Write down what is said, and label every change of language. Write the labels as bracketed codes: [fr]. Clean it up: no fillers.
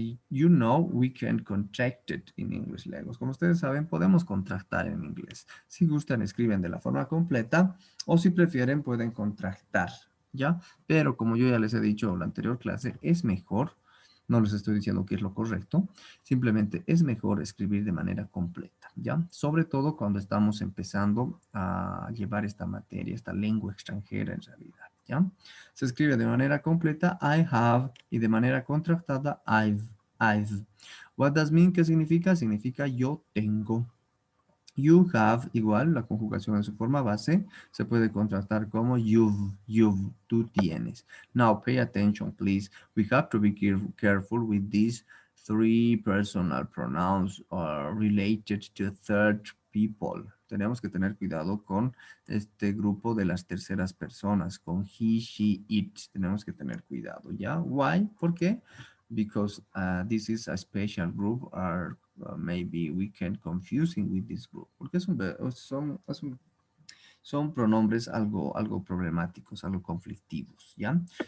[en] You know, we can contract it in English language. [es] Como ustedes saben, podemos contractar en inglés. Si gustan, escriben de la forma completa o si prefieren, pueden contractar, ¿ya? Pero como yo ya les he dicho en la anterior clase, es mejor, no les estoy diciendo que es lo correcto, simplemente es mejor escribir de manera completa, ¿ya? Sobre todo cuando estamos empezando a llevar esta materia, esta lengua extranjera en realidad, ¿ya? Se escribe de manera completa I have y de manera contractada I've. [en] What does mean? [es] ¿Qué significa? Significa yo tengo. You have, igual, la conjugación en su forma base, se puede contrastar como tú tienes. [en] Now, pay attention, please. We have to be careful with these three personal pronouns related to third people. [es] Tenemos que tener cuidado con este grupo de las terceras personas, con he, she, it. Tenemos que tener cuidado, ¿ya? [en] Why? [es] ¿Por qué? [en] Because this is a special group, or maybe we can confusing with this group, [es] porque son pronombres algo problemáticos, algo conflictivos, [en] ¿ya?